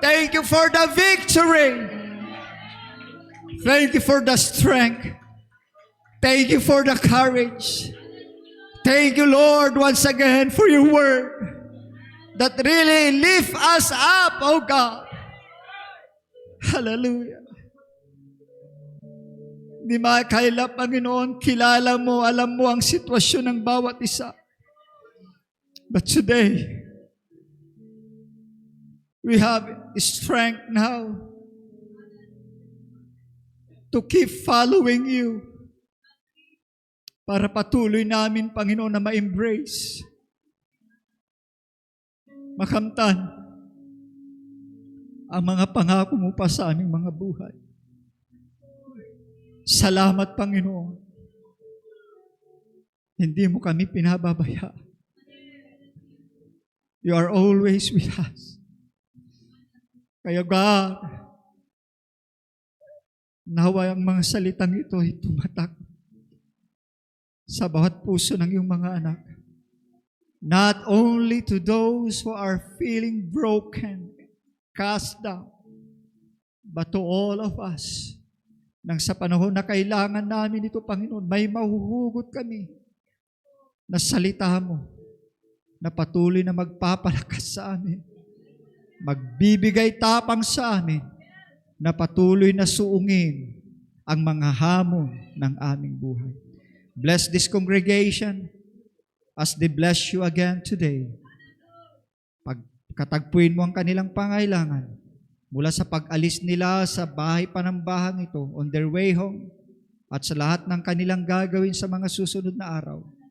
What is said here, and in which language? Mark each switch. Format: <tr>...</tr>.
<en>Thank you for the victory. Thank you for the strength. Thank you for the courage. Thank you, Lord, once again for your word that really lift us up, oh God. Hallelujah.</en> <tl>Di makaila, Panginoon, kilala mo, alam mo ang sitwasyon ng bawat isa.</tl> <en>But today, we have strength now to keep following you</en> <tl>para patuloy namin, Panginoon, na ma-embrace, makamtan ang mga pangako mo pa sa aming mga buhay. Salamat, Panginoon. Hindi mo kami pinababaya.</tl> <en>You are always with us.</en> <tl>Kaya God, nawa ang mga salitang ito ay tumatak sa bawat puso ng iyong mga anak.</tl> <en>Not only to those who are feeling broken, cast down, but to all of us.</en> <tl>Nang sa panahon na kailangan namin ito, Panginoon, may mahuhugot kami na salita mo na patuloy na magpapalakas sa amin, magbibigay tapang sa amin, na patuloy na suungin ang mga hamon ng aming buhay.</tl> <en>Bless this congregation as they bless you again today.</en> <tl>Pagkatagpuin mo ang kanilang pangailangan mula sa pag-alis nila sa bahay panambahang ito,</tl> <en>on their way home,</en> <tl>at sa lahat ng kanilang gagawin sa mga susunod na araw.</tl>